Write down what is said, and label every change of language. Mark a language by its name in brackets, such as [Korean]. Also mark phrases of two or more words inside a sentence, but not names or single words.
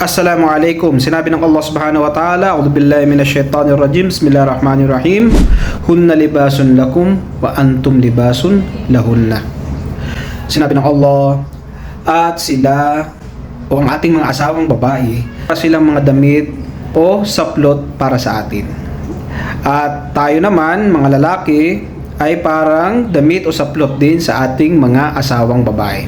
[Filipino] Assalamualaikum. Sinabi ng [Arabic] الله سبحانه وتعالى أعوذ بالله من الشيطان الرجيم. بسم الله الرحمن الرحيم هن لباس لكم وأنتم لباس لهن. [Filipino] Sinabi ng Allah, at sila o ang ating mga asawang babae, silang mga damit o saplot para sa atin. At tayo naman, mga lalaki, ay parang damit o saplot din sa ating mga asawang babae.